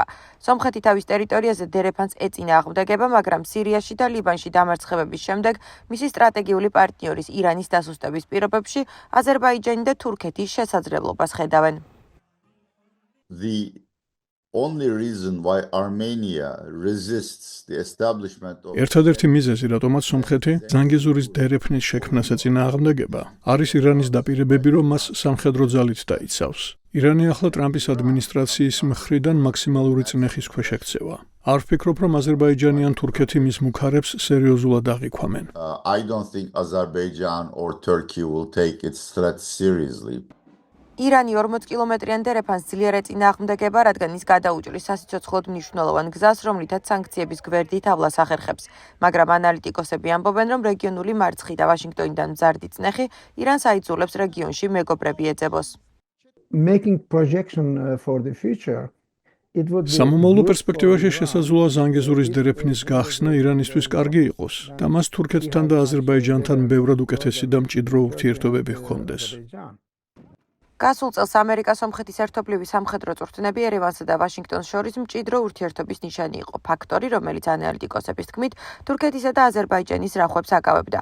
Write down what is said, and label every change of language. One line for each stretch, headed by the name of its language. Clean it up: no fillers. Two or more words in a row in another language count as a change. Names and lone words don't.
Georgian: სომხეთი თავის ტერიტორიაზე დერეფანს ეწინააღმდეგება, მაგრამ სირიაში და ლიბანში დამარცხებების შემდეგ მისი სტრატეგიული პარტნიორის ირანის დასუსტების პირობებში აზერბაიჯანი და თურქეთი შესაძლებლობას ხედავენ.
English: Only reason why Armenia resists the establishment of
Georgian: ერთადერთი მიზეზი, რატომაც სომხეთი ზანგეზურის დერეფნის შექმნას ეწინააღმდეგება, არის ირანის დაპირებები, რომ მას სამხედრო ძალით დაიცავს. ირანი ახლა ტრამპის ადმინისტრაციის მხრიდან მაქსიმალური წნეხის ქვეშ ექცევა. არ ვფიქრობ, რომ აზერბაიჯანი ან თურქეთი მის მუქარებს სერიოზულად აღიქვამენ.
English: I don't think Azerbaijan or Turkey will take its threat seriously.
Georgian: ირანი 40 კილომეტრიან დერეფანს ძლიერ ეწინააღმდეგება, რადგან ის გადაუჭრის სასიცოცხლოდ მნიშვნელოვან გზას, რომლითაც სანქციების გვერდით ავლას ახერხებს. მაგრამ ანალიტიკოსები ამბობენ, რომ რეგიონული მარცხი და ვაშინგტონიდან მზარდი წნეხი ირანს აიძულებს რეგიონში მეგობრები ეძებოს.
English: Making projection for the future
Georgian: სამომავლო პერსპექტივაში შესაძლოა ზანგეზურის დერეფნის გახსნა ირანისთვის კარგი იყოს და მას თურქეთთან და აზერბაიჯანთან ბევრად უკეთესი და მჭიდრო ურთიერთობები ჰქონდეს. გასულ წელს ამერიკა-სომხეთის ერთობლივი სამხედრო წვრთნები ერევანსა და ვაშინგტონს შორის მჭიდრო ურთიერთობის ნიშანი იყო, ფაქტორი, რომელიც ანალიტიკოსების თქმით, თურქეთისა და აზერბაიჯანის რახვებს აკავებდა.